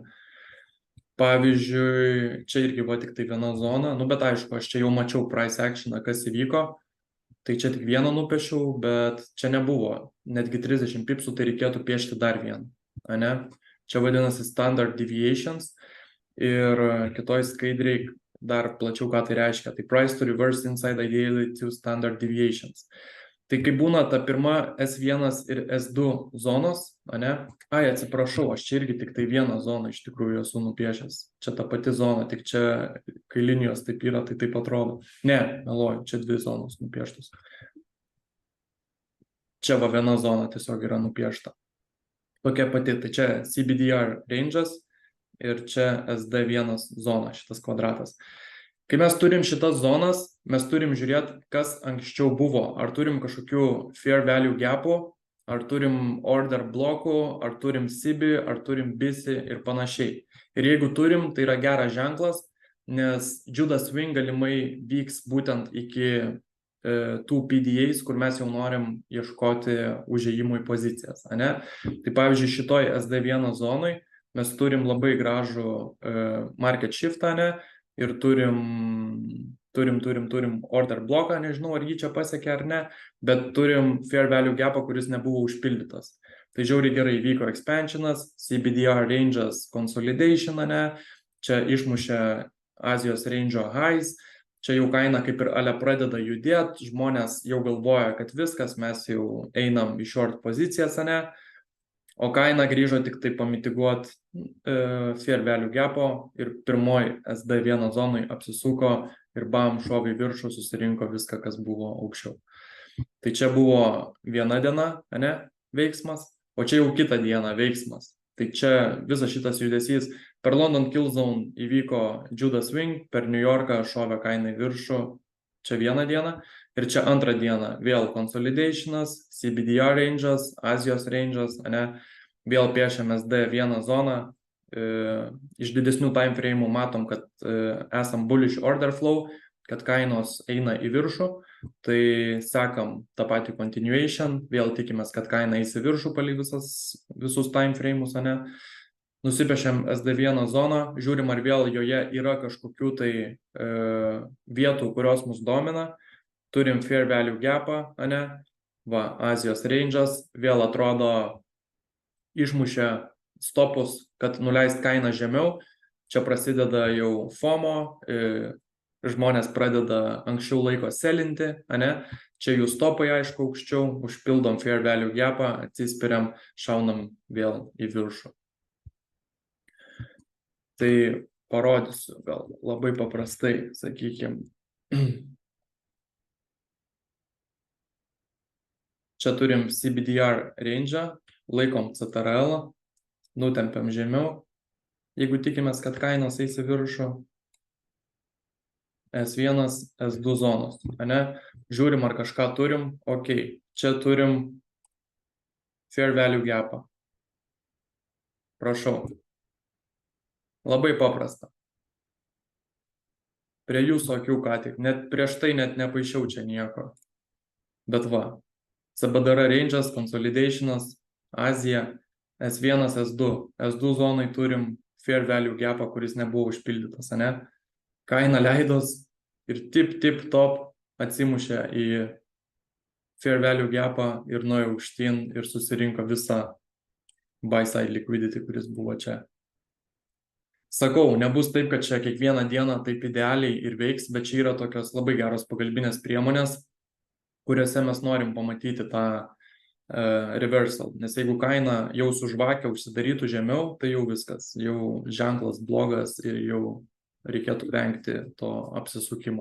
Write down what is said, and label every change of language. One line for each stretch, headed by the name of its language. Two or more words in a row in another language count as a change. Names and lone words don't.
Lithuanian: Pavyzdžiui, čia irgi buvo tik tai viena zona, bet aišku, aš čia jau mačiau
English: price actioną,
Lithuanian: kas įvyko, tai čia tik vieną nupiešiau, bet čia nebuvo, netgi 30 pipsų, tai reikėtų piešti dar vieną, ne? Čia vadinasi
English: standard deviations
Lithuanian: ir kitoj skaidriai dar plačiau, ką tai reiškia.
English: Tai price to reverse inside ideally to standard deviations.
Lithuanian: Tai kai būna ta pirma S1 ir S2 zonos, ne? Ai, atsiprašau, aš čia irgi tik tai vieną zoną iš tikrųjų esu nupiešęs. Čia ta pati zona, tik čia, kai linijos taip yra, tai taip atrodo. Ne, meluoju, čia dvi zonos nupieštos. Čia va viena zona tiesiog yra nupiešta. Tokia pati, tai čia CBDR range'as ir čia SD1 zona, šitas kvadratas. Kai mes turim šitas zonas, mes turim žiūrėti, kas anksčiau buvo. Ar turim kažkokių
English: fair value gapų,
Lithuanian: ar turim order blokų, ar turim CB, ar turim BISI ir panašiai. Ir jeigu turim, tai yra geras ženklas, nes
English: Judas swing
Lithuanian: galimai vyks būtent iki tų PDAs, kur mes jau norim ieškoti užėjimų į pozicijas, ne? Tai pavyzdžiui, šitoj SD1 zonai mes turim labai gražų
English: market shiftą,
Lithuanian: ne? Ir turim order bloką, nežinau, ar jį čia pasiekė ar ne, bet turim
English: fair value gapą,
Lithuanian: kuris nebuvo užpildytas. Tai žiauriai gerai vyko expansionas, CBDR range'as consolidation, ne, čia išmušė Azijos range'o highs, čia jau kaina kaip ir ale pradeda judėti, žmonės jau galvoja, kad viskas, mes jau einam į short pozicijas, ne, o kaina grįžo tik tai pamitiguot
English: fair value gapo
Lithuanian: ir pirmoj SD1 zonai apsisuko ir bam, šovė į viršų, susirinko viską, kas buvo aukščiau. Tai čia buvo viena diena, ne, veiksmas, o čia jau kitą dieną veiksmas. Tai čia visas šitas judesys per London Kill Zone įvyko
English: Judas swing,
Lithuanian: per New Yorką šovė kaina į viršų, čia vieną dieną. Ir čia antrą dieną vėl consolidationas, CBDR range'as, Azijos range'as, ne, vėl piešiam SD1 zoną, iš didesnių
English: time frame'ų
Lithuanian: matom, kad esam
English: bullish order flow,
Lithuanian: kad kainos eina į viršų, tai sekam tą patį continuation, vėl tikimės, kad kaina eis į viršų palei visus
English: time frame'us,
Lithuanian: ane? Nusipešiam SD1 zoną, žiūrim, ar vėl joje yra kažkokių tai vietų, kurios mus domina, turim
English: fair value gapą,
Lithuanian: ane? Va, Azijos range'as, vėl atrodo išmušė stopus, kad nuleist kainą žemiau, čia prasideda jau FOMO, žmonės pradeda anksčiau laiko selinti, ane? Čia jų stopai, aišku, aukščiau, užpildom fair value gapą, atsispiriam, šaunam vėl į viršų. Tai parodysiu gal labai paprastai, sakykime. Čia turim CBDR range'ą, laikom CTRL, nutempiam žemiau. Jeigu tikimės, kad kainos eis į viršų, S1, S2 zonos, ane? Žiūrim, ar kažką turim, ok, čia turim
English: fair value gapą.
Lithuanian: Prašau. Labai paprasta. Prie jūsų akių ką tik, net prieš tai net nepaišiau čia nieko. Bet va, CBDR range'as, consolidation'as, Azija, S1, S2. S2 zonai turim
English: fair value gapą,
Lithuanian: kuris nebuvo užpildytas, ane? Kaina leidos ir tip top atsimušė į
English: fair value gapą
Lithuanian: ir nuėjo aukštyn ir susirinko visą
English: buy side liquidity,
Lithuanian: kuris buvo čia. Sakau, nebus taip, kad čia kiekvieną dieną taip idealiai ir veiks, bet čia yra tokios labai geros pagalbinės priemonės, kuriuose mes norim pamatyti tą reversal. Nes jeigu kaina jau su žvakė užsidarytų žemiau, tai jau viskas, jau ženklas blogas ir jau reikėtų vengti to apsisukimo.